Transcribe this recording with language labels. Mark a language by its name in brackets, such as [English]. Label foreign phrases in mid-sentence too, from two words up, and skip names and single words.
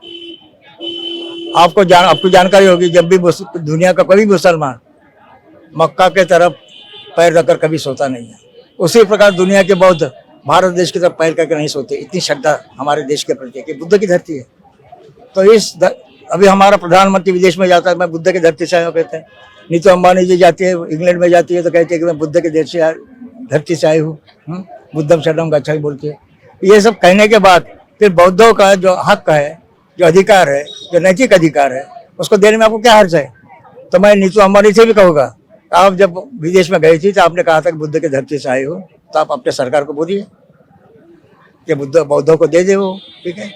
[Hindi] आपको जानकारी होगी, जब भी दुनिया का कोई मुसलमान मक्का के तरफ पैर रखकर कभी सोता नहीं है, उसी प्रकार दुनिया के बौद्ध भारत देश की तरफ पैर करके नहीं सोते। इतनी श्रद्धा हमारे देश के प्रति कि बुद्ध की धरती है। तो अभी हमारा प्रधानमंत्री विदेश में जाता है, मैं बुद्ध की धरती से आया हूँ कहते हैं। नीतू अंबानी जी जाती है इंग्लैंड में, जाती है तो कहते हैं कि मैं बुद्ध के देश से धरती से आई हूँ, [Pali] बुद्धम शरणम गच्छामि [Hindi] बोलती है। ये सब कहने के बाद फिर बौद्धों का जो हक है, जो अधिकार है, जो नैतिक अधिकार है, उसको देने में आपको क्या हर्ज है? तो मैं नीतू अंबानी से भी कहूँगा, आप जब विदेश में गई थी तो आपने कहा था कि बुद्ध की धरती से आए हो, तो आप अपने सरकार को बोलिए कि बौद्धों को दे दे वो, ठीक है।